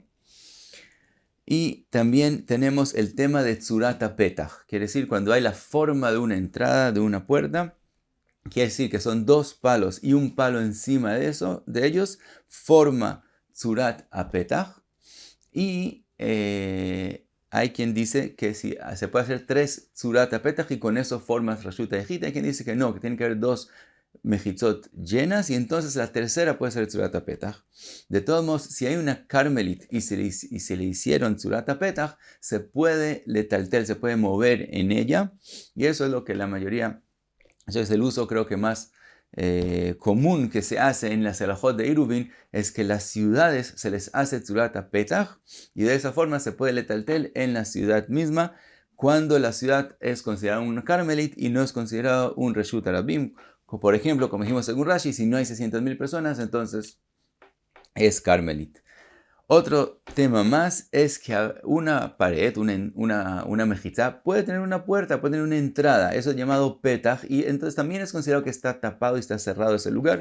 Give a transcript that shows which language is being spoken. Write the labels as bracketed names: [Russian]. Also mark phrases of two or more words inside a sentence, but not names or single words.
[Spanish] Y también tenemos el tema de [Hebrew] צורת הפתח, [Spanish] quiere decir cuando hay la forma de una entrada, de una puerta, quiere decir que son 2 palos y un palo encima de ellos, forma [Hebrew] צורת הפתח. [Spanish] Y hay quien dice que si se puede hacer 3 [Hebrew] צורת פתח [Spanish] y con eso formas [Hebrew] רשות היחיד. [Spanish] Hay quien dice que no, que tiene que haber 2 mejitzot llenas y entonces la tercera puede ser [Hebrew] צורת פתח. [Spanish] De todos modos, si hay una carmelit y se le hicieron [Hebrew] צורת פתח, [Spanish] se puede letaltel, se puede mover en ella, y eso es lo que la mayoría, eso es el uso creo que más común que se hace en las halajot de Eruvin, es que las ciudades se les hace [Hebrew] צורת פתח [Spanish] y de esa forma se puede letaltel en la ciudad misma cuando la ciudad es considerada un carmelit y no es considerado un [Hebrew] רשות הרבים. [Spanish] Por ejemplo, como dijimos según Rashi, si no hay 600,000 personas, entonces es carmelit. Otro tema más es que una pared, una mejizá, puede tener una puerta, puede tener una entrada. Eso es llamado petach y entonces también es considerado que está tapado y está cerrado ese lugar.